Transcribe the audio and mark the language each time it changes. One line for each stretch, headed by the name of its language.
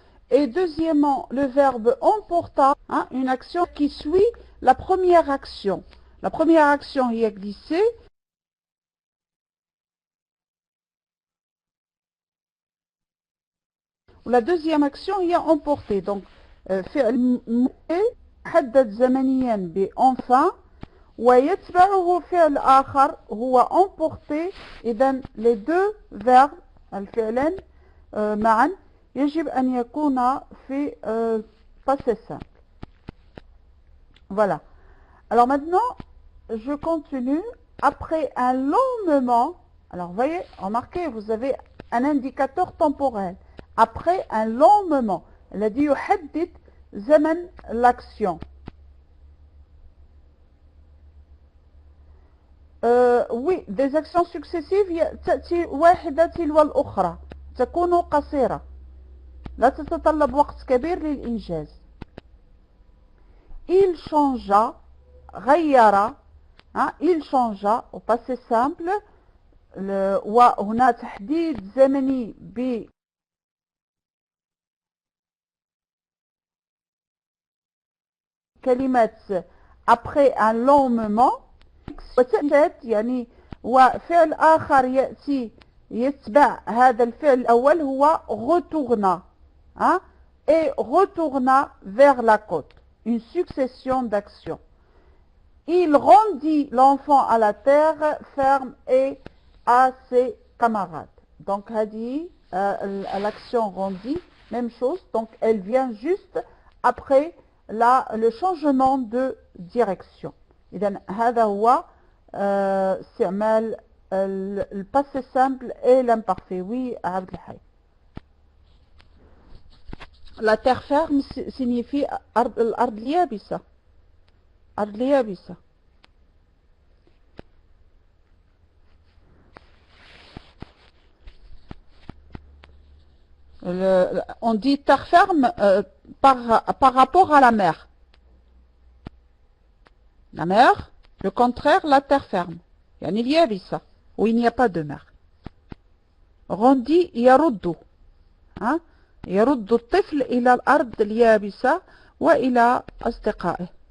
French: Et deuxièmement, le verbe emporta, hein, une action qui suit la première action. La première action y est glissée. La deuxième action
Arabic: هي
French: emporter.
Arabic: Donc فعل محدد زمنيا بenfin ويتبعه فعل آخر هو emporter. إذن
French: les deux verbes
Arabic: الفعلين معا يجب أن يكون في passé simple.
French: Voilà. Alors maintenant, je continue. Après un long moment, alors voyez, remarquez, vous avez un indicateur temporel. Après un long moment, elle a dit
Arabic: يحدد زمن
French: l'action. Oui, des actions successives
Arabic: تأتي واحدة تلو الأخرى تكون قصيرة لا تتطلب وقت كبير للإنجاز.
French: Il changea,
Arabic: غير,
French: hein, il changea au passé simple.
Arabic: وهنا تحديد زمني بكلمة
French: après un long moment.
Arabic: وتأتي يعني وفعل آخر يأتي يتبع هذا الفعل الأول هو retourna, hein,
French: et retourna vers la côte. Une succession d'actions. Il rendit l'enfant à la terre ferme et à ses camarades. Donc,
Arabic: هذه
French: l'action rendit, même chose. Donc, elle vient juste après le changement de direction.
Arabic: إذن هذا هو استعمال الباسé simple
French: et l'imparfait. Oui,
Arabic: عبد الحي.
French: La terre ferme signifie
Arabic: الأرض اليابسة. أرض اليابسة.
French: On dit terre ferme par rapport à la mer. La mer, le contraire, la terre ferme.
Arabic: يعني اليابسة
French: où il n'y a pas de mer. Rondi
Arabic: يرد,
French: hein?
Arabic: يرد الطفل إلى الأرض اليابسة وإلى أصدقائه.